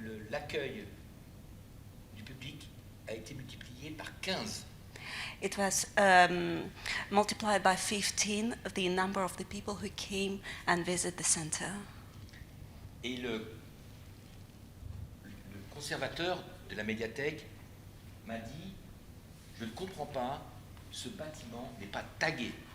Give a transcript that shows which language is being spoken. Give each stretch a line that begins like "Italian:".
French: L'accueil du public a été multiplié par 15.
English: It was multiplied by 15 the number of the people who came and visited the center.
French: Et le conservateur de la médiathèque m'a dit, je ne comprends pas, ce bâtiment n'est pas tagué.